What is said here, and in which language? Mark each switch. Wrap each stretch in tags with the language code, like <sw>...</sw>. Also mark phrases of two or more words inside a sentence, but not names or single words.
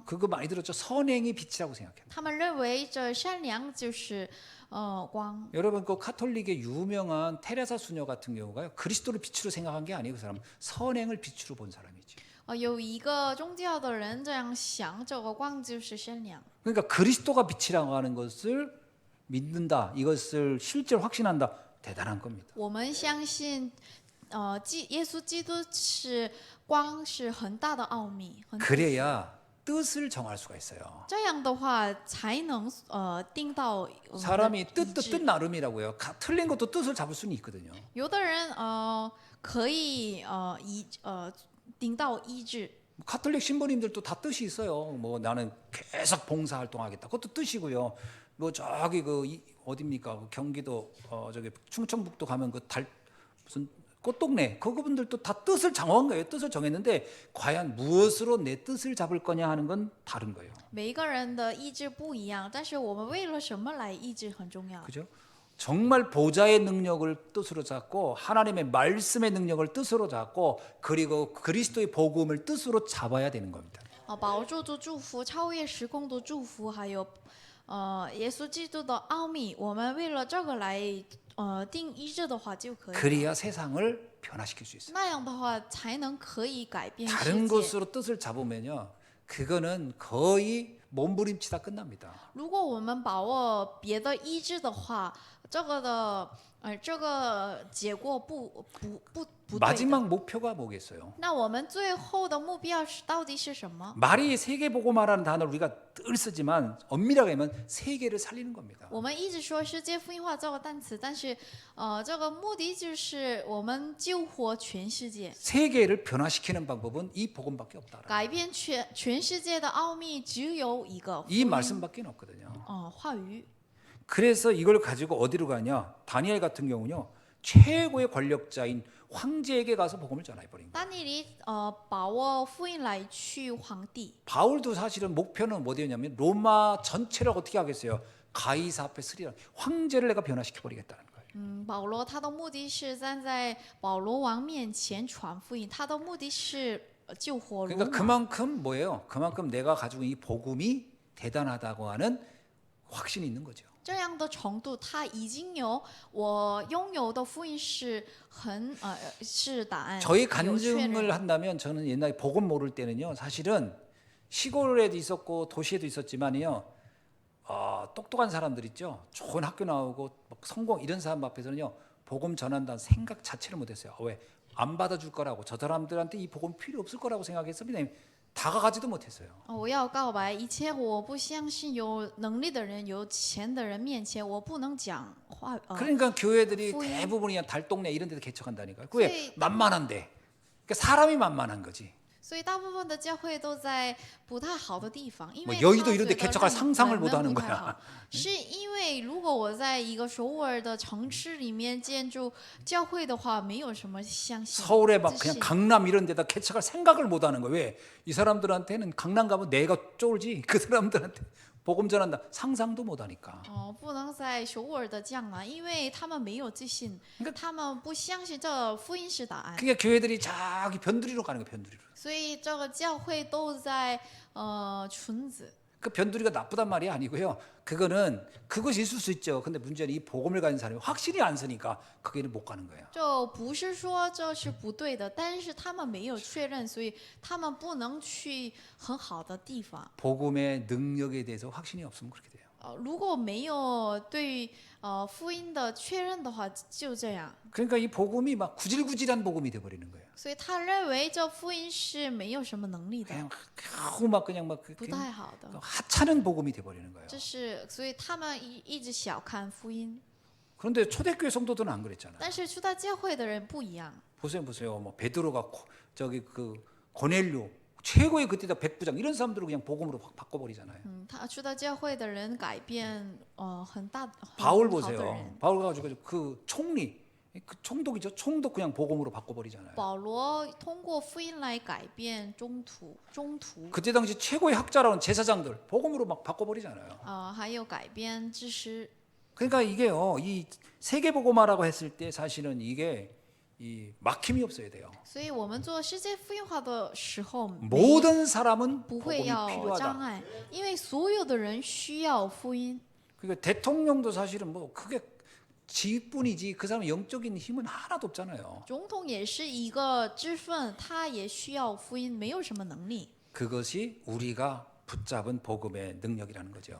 <ko>그거 많이 들었죠? 선행이 빛이라고 생각해요.</ko> <zh>他们认为这善良就是光。</zh> <ko>여러분 그 카톨릭의 유명한 테레사 수녀 같은 경우가요 그리스도를 빛으로 생각한 게 아니고 그 사람 선행을 빛으로 본 사람이지.</ko> <zh>有一个宗教的人这样想，这个光就是善良。</zh> <ko>그러니까 그리스도가 빛이라고 하는 것을 믿는다. 이것을 실제로 확신한다. 대단한 겁니다.</ko> <zh>我们相信，耶稣基督是光，是很大的奥秘。很</zh> <ko>그래야 뜻을 정할 수가 있어요.</ko> <zh>这样的话才能定到我们的</zh> <ko>사람이</ko> <zh>一</zh> <ko>뜻도</ko> <zh>致</zh> <ko>뜻 나름이라고요. 틀린 것도 뜻을 잡을 수는 있거든요.</ko> <zh>有的人可以定到一致。</zh> <ko>카톨릭 신부님들도 다 뜻이 있어요. 뭐 나는 계속 봉사 활동하겠다. 그것도 뜻이고요. 뭐 저기 어디입니까? 그 경기도 저기 충청북도 가면 그 무슨 꽃동네 그분들도 다 뜻을 정한 거예요. 뜻을 정했는데 과연 무엇으로 내 뜻을 잡을 거냐 하는 건 다른 거예요.</ko> <zh>每一个人的意志不一样，但是我们为了什么来意志很重要。</zh> <ko>그죠? 정말 보좌의 능력을 뜻으로 잡고 하나님의 말씀의 능력을 뜻으로 잡고 그리고 그리스도의 복음을 뜻으로 잡아야 되는 겁니다.</ko> <zh>保住的祝福，超越时空的祝福，还有耶稣基督的奥秘，我们为了这个来定一致的话就可以。</zh> <ko>그래야 세상을 변화시킬 수 있어요.</ko> <zh>那样的话才能可以改变世</zh> <ko>다른</ko> <zh>界。</zh> <ko>것으로 뜻을 잡으면요, 그거는 거의 몸부림치다 끝납니다.</ko> <zh>如果我们把握别的意志的话， 这个的这个结果不对的。</zh> <ko>마지막 목표가 뭐겠어요?</ko> <zh>那我们最后的目标是到底是什么？</zh> <ko>말이 세계복음화라는 단어를 우리가 늘 쓰지만 엄밀하게 하면 세계를 살리는 겁니다.</ko> <zh>我们一直说世界福音化这个单词，但是这个目的就是我们救活全世界，</zh> <ko>세계를 변화시키는 방법은 이 복음밖에 없다.</ko> <zh>改变全世界的奥秘只有一个</zh> <ko>이 말씀밖에 없거든요.</ko> <zh>话语。</zh> <ko>그래서 이걸 가지고 어디로 가냐? 다니엘 같은 경우는요. 최고의 권력자인 황제에게 가서 복음을 전해 버린 거예요.</ko> <zh>但尼里把握福音来去皇帝。</zh> <ko>바울도 사실은 목표는 뭐였냐면 로마 전체를 어떻게 하겠어요? 가이사 앞에 쓰리라. 황제를 내가 변화시켜 버리겠다는 거예요.</ko> <zh>保罗他的目的是站在保罗王面前传福音，他的目的是救活罗</zh> <ko>그러니까</ko> <zh>马。</zh> <ko>그만큼 뭐예요? 그만큼 내가 가지고 이 복음이 대단하다고 하는 확신이 있는 거죠.</ko> <zh>这样的程度，他已经有我拥有的福音是是答案。</zh> <ko>저희</ko> <zh>有确认</zh> <ko>간증을 한다면 저는 옛날에 복음 모를 때는요. 사실은 시골에도 있었고 도시에도 있었지만요. 똑똑한 사람들 있죠. 좋은 학교 나오고 막 성공 이런 사람 앞에서는요. 복음 전한다는 생각 자체를 못했어요. 왜? 안 받아줄 거라고. 저 사람들한테 이 복음 필요 없을 거라고 생각했습니다. 다가가지도 못했어요.</ko> <zh>我要告白，以前我不相信有能力的人、有钱的人面前，我不能讲话。</zh> <ko>그러니까 교회들이 후임. 대부분이 그냥 달동네 이런 데도 개척한다니까요. 후임. 왜? 만만한데. 그러니까 사람이 만만한 거지.</ko> <zh>所以大部分的教会都在不太好的地方，因</zh> <ko>뭐</ko> <zh>为</zh> <ko>여의도</ko> <zh>他</zh> <ko>이런 데</ko> <zh>觉得</zh> <ko>개척할</ko> <zh>人</zh> <ko>상상을</ko> <zh>们</zh> <ko>못 하는</ko> <zh>不太</zh> <ko>거야.</ko> <zh>好，是因为如果我在一个首尔的城市里面建筑教会的话，没有什么相信。</zh> <ko>서울에 막</ko> <zh>自</zh> <ko>그냥</ko> <zh>信</zh> <ko>강남 이런 데다 개척할 생각을 못 하는 거예요. 왜? 이 사람들한테는 강남 가면 내가 쫄지. 그 사람들한테 복음 전한다. 상상도 못 하니까.</ko> <zh>不能在首尔的江南，因为他们没有自信，他们不相信这福音是答案，</zh> <ko>그게 교회들이 저기 변두리로 가는 거예요. 변두리로.</ko> <zh>所以这个教会都在裙子。</zh> <ko>그 변두리가 나쁘단 말이 아니고요. 그것이 있을 수 있죠. 근데 문제는 이 복음을 가진 사람이 확실히 안 쓰니까 거기는 못 가는 거예요.</ko> <zh>就不是说这是不对的，但是他们没有确认，所以他们不能去很好的地方。</zh> <ko>복음의 능력에 대해서 확신이 없으면 그렇게 돼요.</ko> <zh>如果没有对福音的确认的话，就这样。</zh> <ko>그러니까 이 복음이 막 구질구질한 복음이 돼 버리는 거예요.</ko> <zh>所以他认为这福音是没有什么能力的，</zh> <ko>그냥 겨우 막 그냥 막</ko> <zh>不太好的。</zh> <ko>하찮은 복음이 돼 버리는 거예요.</ko> <zh>这是所以他们一直小看福音，</zh> <ko>그런데 초대교회 성도들은 안 그랬잖아요.</ko> <zh>但是初代教会的人不一样。</zh> <ko>보세요. 뭐 베드로가 저기 그 고넬료 최고의 그때다 백부장 이런 사람들을 그냥 복음으로 확 바꿔버리잖아요.</ko> <zh>他初代教会的人改变很大很</zh> <ko>바울</ko> <zh>好的</zh> <ko>보세요.</ko> <zh>人。</zh> <ko>바울 가지고 그 총리 그 총독이죠. 총독 그냥 복음으로 바꿔버리잖아요.</ko> <zh>保罗通过福音来改变中途，</zh> <ko>그때 당시 최고의 학자라는 제사장들 복음으로 막 바꿔버리잖아요.</ko> <zh>还有改变知识。</zh> <ko>그러니까 이게요. 이 세계 복음화라고 했을 때 사실은 이게 이 막힘이 없어야 돼요.</ko> <zh>所以我们做世界福音化的时候，</zh> <ko>모든 사람은</ko> <zh>不会</zh> <ko>복음이</ko> <zh>要障</zh> <ko>필요하다.</ko> <zh>碍，因为所有的人需要福音。</zh> <ko>그러니까 대통령도 사실은 뭐 그게 지뿐이지 그 사람 영적인 힘은 하나도 없잖아요.</ko> <zh>总统也是一个知分，他也需要福音，没有什么能力。</zh> <ko>그것이 우리가 붙잡은 복음의 능력이라는 거죠.</ko>